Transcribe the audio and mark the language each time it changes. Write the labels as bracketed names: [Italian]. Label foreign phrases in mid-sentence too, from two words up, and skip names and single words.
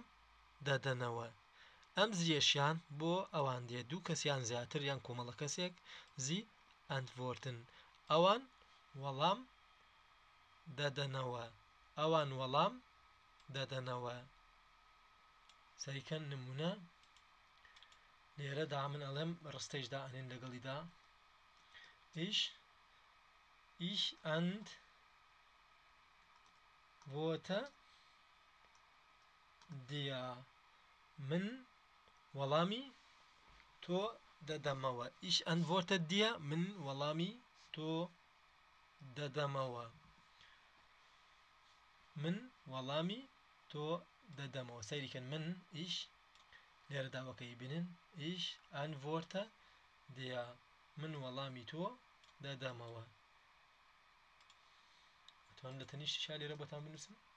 [Central Kurdish] دەدەنەوە ئەم زیەشیان بۆ ئەوان دێت دوو کەسیان زیاتر یان کۆمەڵە کەسێک [German] Sie antworten [Central Kurdish] ئەوان وەڵام دەدەنەوە ئەوان وەڵام دەدەنەوە سەریکەن نمونە لێرەدا من ئەڵێم ڕستەیشدا ئەنێن لەگەڵیدا [German] ich antworte [Central Kurdish] dir من وەڵامی تۆ دەدەمەوە [German] ich antworte dir [Central Kurdish] من وەڵامی تۆ دەدەمەوە من وەڵامی تۆ دەدەمەوە سەیریکەن من ich لێرە داوەکەی بینن [German] ich antworte dir [Central Kurdish] من وەڵامی تۆ دەدەمەوە ئەتوانم لە تەنیشتیشا لێرە بۆتان بنووسم